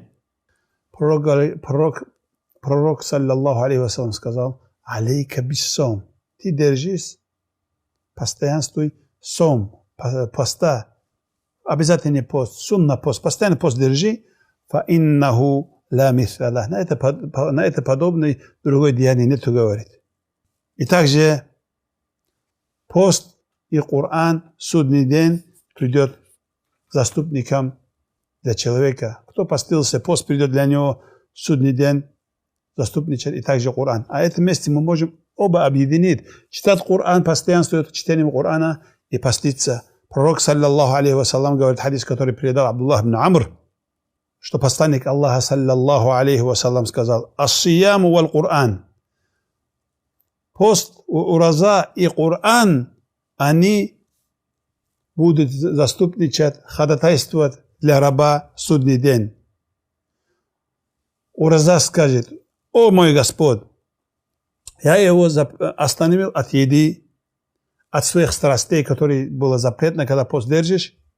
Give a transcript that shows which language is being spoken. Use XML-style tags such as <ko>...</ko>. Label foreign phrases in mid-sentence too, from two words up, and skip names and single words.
<ru>Пророк,</ru> <ar>صلى الله عليه وسلم,</ar> <ru>сказал,</ru> <ar>عليك بالصوم,</ar> <ru>ты держись, постоянствуй сом, поста, обязательный пост, сунна пост, постоянно пост держи,</ru> <ar>فإنه لا مثل له.</ar> <ru>На это подобный другой деяние нету, говорит. И также пост и Коран судный день придет заступником для человека. Кто постился, пост придет для него судный день заступничать, и также Коран. А это вместе мы можем оба объединить. Читать Коран, постоянствует чтением Корана и поститься. Пророк,</ru> <ar>صلى الله عليه وسلم,</ar> <ru>говорит хадис, который передал Абдуллах ибн Амр, что посланник Аллаха,</ru> <ar>صلى الله عليه وسلم,</ar> <ru>сказал,</ru> <ar>الصيام والقرآن.</ar> <ru>Пост, ураза и Коран, они будут заступничать, ходатайствовать для раба в судный день. Ураза скажет, о мой Господь, я его остановил от еды, от своих страстей, которые было запретно, когда пост держишь.</ru>